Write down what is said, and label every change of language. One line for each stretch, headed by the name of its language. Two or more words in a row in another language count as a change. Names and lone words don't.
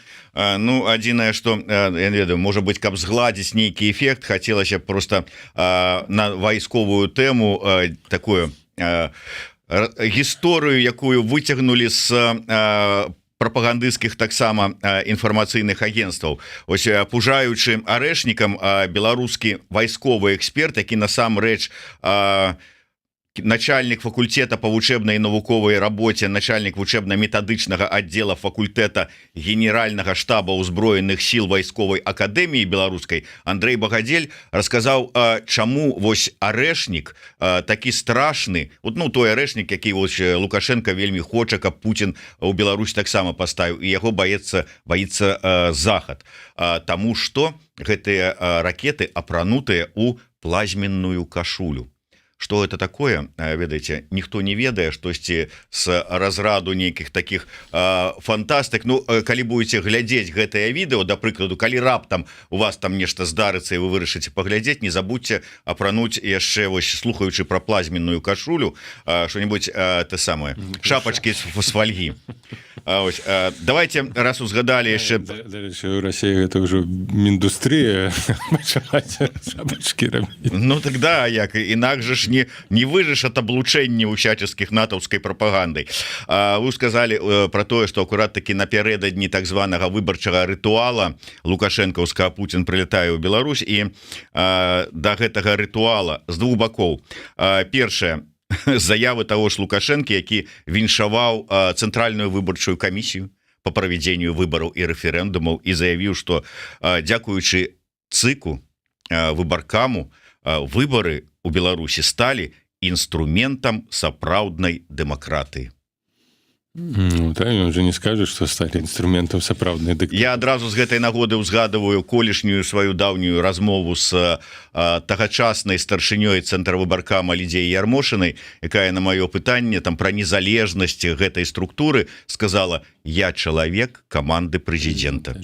Belarusian: Ну, адзінае, што, я не ведаю, можа быць, каб згладзіць нейкі эфект, хацелася проста на вайсковую тэму такую гісторыю, якую выцягнулі з прапагандысцкіх таксама інфармацыйных агенцтваў. Ось пужаючы арэшнікам беларускі вайсковы эксперт, які насамрэч начальник факультета по вучебной и навуковой работе, начальник вучебно-методычного отдела факультета Генерального штаба узброеных сил вайсковой академии белорусской Андрей Багадель рассказал, чему вось арэшнік такі страшны, вот, ну, той арэшнік, які вось Лукашенко вельмі хоча, каб Путин у Беларусь таксама поставіў, і яго боится захад, тому что гэтыя ракеты апранутыя у плазменную кашулю.
Russian: Что это такое,
Belarusian: ведаеце, ніхто не ведае, штосьці з разраду нейкіх таких фантастык. Ну, калі будете глядзець гэтае відэо, да прыкладу, калі раптам у вас там нешта здарыцца і вы вырашыце паглядзець,
Russian: не забудьте
Belarusian: апрануць яшчэ, вось, слухаючы пра плазменную кашулю,
Russian: что-нибудь те самое, шапочки з фальгі.
Belarusian: Ось, давайте, раз узгадали яшчэ...
Russian: У России это уже индустрия шапочки робіць. Ну тогда,
Belarusian: як, інакш же ж не выжыш ад аблучэння ўсяческіх натаўскай прапагандай.
Russian: Вы сказали
Belarusian: про тое, што акурат таки напярэдадні так званага выбарчага рытуала лукашэнкаўскага Путін прылетае ў Беларусь, і да гэтага рытуала з двух бакоў. Першае, заявы того ж Лукашэнкі, які віншаваў цэнтральную выбарчую камісію по правядзенню выбараў і рэферэндумаў, і заявіў, што дзякуючы ЦИКу, выбаркаму, выборы у Беларусі сталі інструментам сапраўднай дэмакратыі. Ну,
Russian: так, он же не скажет, что стали инструментом
Belarusian: сапраўднай дэмакратыі. Я адразу з гэтай нагоды ўзгадываю колішнюю сваю даўнюю размову з тагачаснай старшынёй цэнтра выбаркама Лідзіяй Ярмошынай, якая на маё пытанне там пра незалежнасць гэтай структуры сказала: я чалавек каманды прэзідэнта.